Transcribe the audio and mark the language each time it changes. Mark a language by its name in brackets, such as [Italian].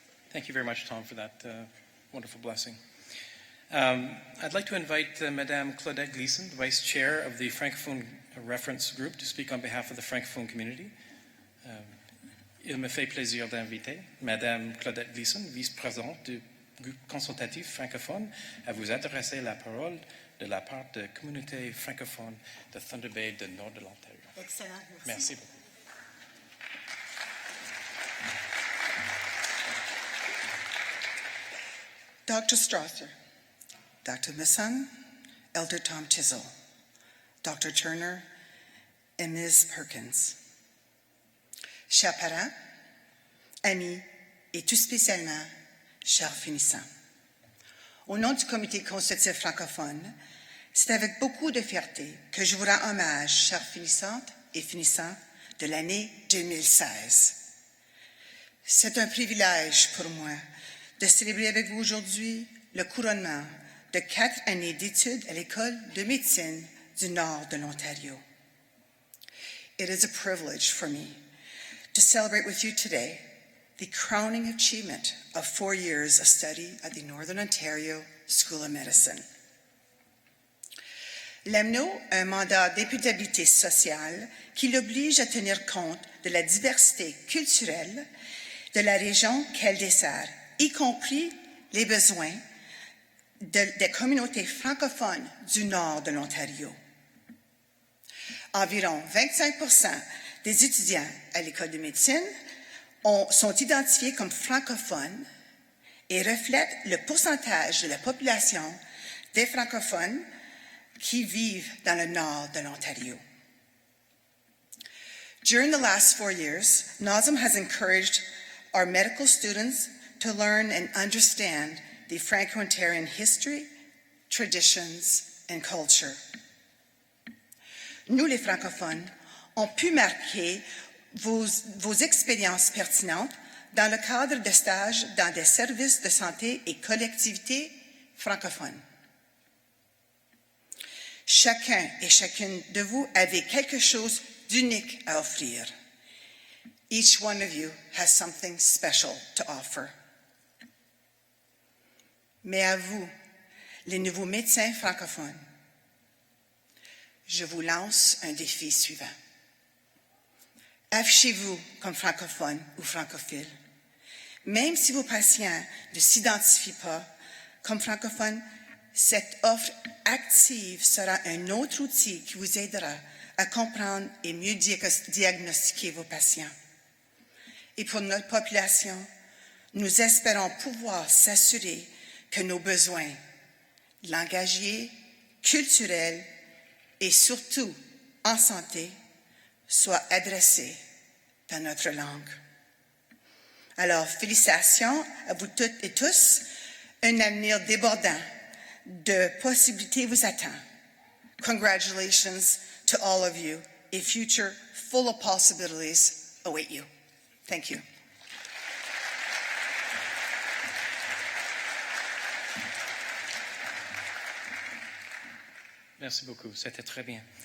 [English] Thank you very much, Tom, for that wonderful blessing. I'd like to invite Madame Claudette Gleason, the Vice Chair of the Francophone Reference Group, to speak on behalf of the Francophone community. [French] Il me fait plaisir d'inviter Madame Claudette Gleason, vice-présidente du groupe consultatif francophone, à vous adresser la parole de la part de la communauté francophone de Thunder Bay du nord de l'Ontario. Excellent. Merci beaucoup. [English] Dr. Strasser, Dr. Misson, Elder Tom Chisel, Dr. [French] Turner, et Ms. Perkins. Chers parents, amis et tout spécialement, chers finissants. Au nom du comité consultatif francophone, c'est avec beaucoup de fierté que je vous rends hommage, chers finissantes et finissants, de l'année 2016. C'est un privilège pour moi de célébrer avec vous aujourd'hui le couronnement de 4 années d'études à l'École de médecine du nord de l'Ontario. [English] It is a privilege for me to celebrate with you today the crowning achievement of 4 years of study at the Northern Ontario School of Medicine. [French] L'AMNO a un mandat d'imputabilité sociale qui l'oblige à tenir compte de la diversité culturelle de la région qu'elle dessert, y compris les besoins des communautés francophones du nord de l'Ontario. Environ 25% des étudiants à l'École de médecine sont identifiés comme francophones et reflètent le pourcentage de la population des francophones qui vivent dans le nord de l'Ontario. [English] During the last 4 years, NOSOM has encouraged our medical students to learn and understand the Franco-Ontarian history, traditions, and culture. [French] Nous, les francophones, ont pu marquer vos expériences pertinentes dans le cadre de stages dans des services de santé et collectivités francophones. Chacun et chacune de vous avez quelque chose d'unique à offrir. [English] Each one of you has something special to offer. [French] Mais à vous, les nouveaux médecins francophones, je vous lance un défi suivant. Affichez-vous comme francophone ou francophile. Même si vos patients ne s'identifient pas comme francophones, cette offre active sera un autre outil qui vous aidera à comprendre et mieux diagnostiquer vos patients. Et pour notre population, nous espérons pouvoir s'assurer que nos besoins langagiers, culturels et surtout en santé soient adressés dans notre langue. Alors, félicitations à vous toutes et tous. Un avenir débordant de possibilités vous attend. [English] Congratulations to all of you. A future full of possibilities await you. Thank you. [French] Merci beaucoup. C'était très bien.